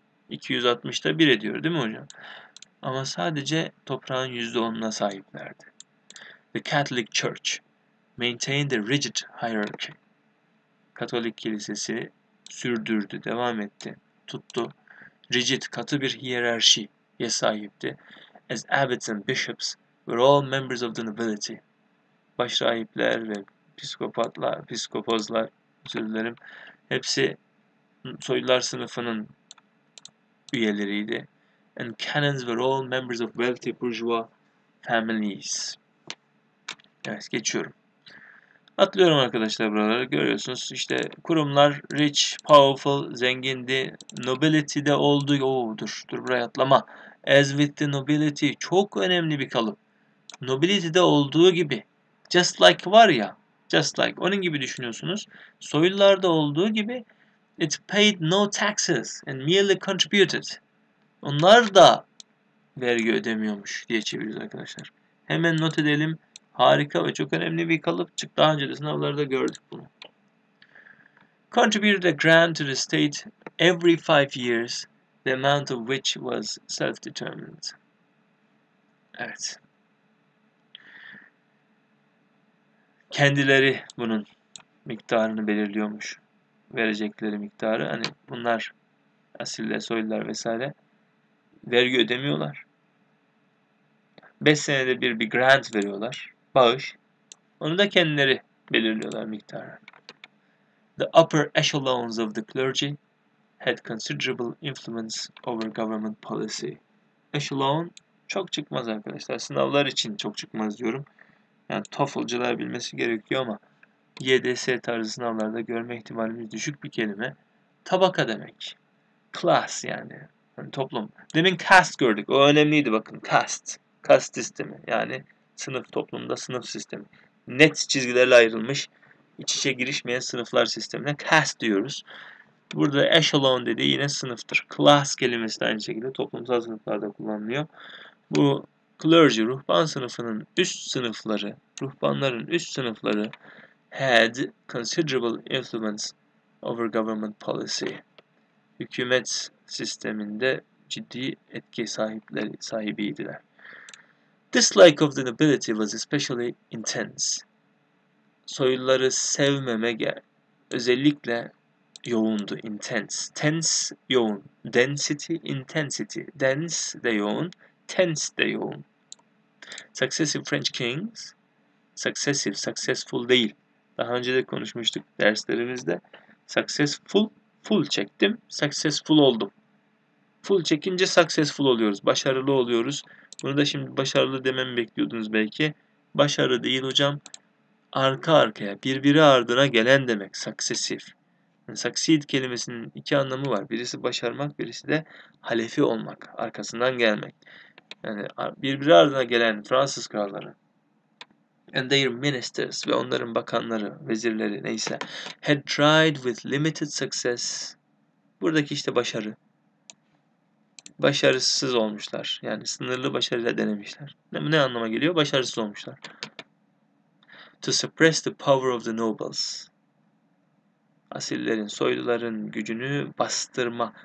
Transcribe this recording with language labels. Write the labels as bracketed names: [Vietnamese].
[Turkish] 260'da 1 ediyor değil mi hocam? Ama sadece toprağın %10'una sahiplerdi. [English] The Catholic Church maintained a rigid hierarchy. [Turkish] Katolik kilisesi sürdürdü, devam etti, tuttu. Rigid, katı bir hiyerarşiye sahipti. [English] As abbots and bishops were all members of the nobility. [Turkish] Başrahipler ve piskopozlar, özür dilerim, hepsi soylular sınıfının üyeleriydi. [English] And canons were all members of wealthy bourgeois families. [Turkish] Evet, geçiyorum. Atlıyorum arkadaşlar buraları. Görüyorsunuz işte kurumlar rich, powerful, zengindi. Nobility'de olduğu... Dur buraya atlama. [English] As with the nobility, [Turkish] çok önemli bir kalıp. Nobility'de olduğu gibi. [English] Just like [Turkish] var ya. Just like. Onun gibi düşünüyorsunuz. Soylularda olduğu gibi [English] it paid no taxes and merely contributed. [Turkish] Onlar da vergi ödemiyormuş diye çeviriyoruz arkadaşlar. Hemen not edelim. Harika ve çok önemli bir kalıpçık. Daha önce de sınavlarda gördük bunu. [English] Contributed a grant to the state every 5 years, the amount of which was self-determined. [Turkish] Evet. Kendileri bunun miktarını belirliyormuş. Verecekleri miktarı. Hani bunlar asiller, soylular vesaire vergi ödemiyorlar. 5 senede bir grant veriyorlar. Bağış. Onu da kendileri belirliyorlar miktarı. [English] The upper echelons of the clergy had considerable influence over government policy. [Turkish] Echelon çok çıkmaz arkadaşlar. Sınavlar için çok çıkmaz diyorum. Yani TOEFL'cılar bilmesi gerekiyor ama YDS tarzı sınavlarda görme ihtimalimiz düşük bir kelime. Tabaka demek. Class yani. Toplum. Demin caste gördük. O önemliydi bakın. Caste. Caste sistemi. Yani sınıf, toplumda sınıf sistemi. Net çizgilerle ayrılmış, iç içe girişmeyen sınıflar sistemine caste diyoruz. Burada echelon dediği yine sınıftır. Class kelimesi de aynı şekilde toplumsal sınıflarda kullanılıyor. Bu clergy, ruhban sınıfının üst sınıfları, ruhbanların üst sınıfları [English] had considerable influence over government policy. [Turkish] Hükümet sisteminde ciddi etki sahibiydiler. [English] Dislike of the nobility was especially intense. [Turkish] Soyluları sevmeme özellikle yoğundu. [English] Intense. Tense yoğun. Density, intensity. [Turkish] Dense de yoğun. Tense de yoğun. [English] Successive French kings. [Turkish] Successive, successful değil. Daha önce de konuşmuştuk derslerimizde. Successful, full çektim. Successful oldum. Full çekince successful oluyoruz. Başarılı oluyoruz. Bunu da şimdi başarılı dememi bekliyordunuz belki. Başarı değil hocam. Arka arkaya, birbiri ardına gelen demek. Successive. Yani succeed kelimesinin iki anlamı var. Birisi başarmak, birisi de halefi olmak. Arkasından gelmek. Yani birbiri ardına gelen Fransız kralları. [English] And their ministers [Turkish] ve onların bakanları, vezirleri neyse. [English] Had tried with limited success. [Turkish] Buradaki işte başarı. Başarısız olmuşlar. Yani sınırlı başarıyla denemişler. Ne anlama geliyor? Başarısız olmuşlar. [English] To suppress the power of the nobles. [Turkish] Asillerin, soyluların gücünü bastırma.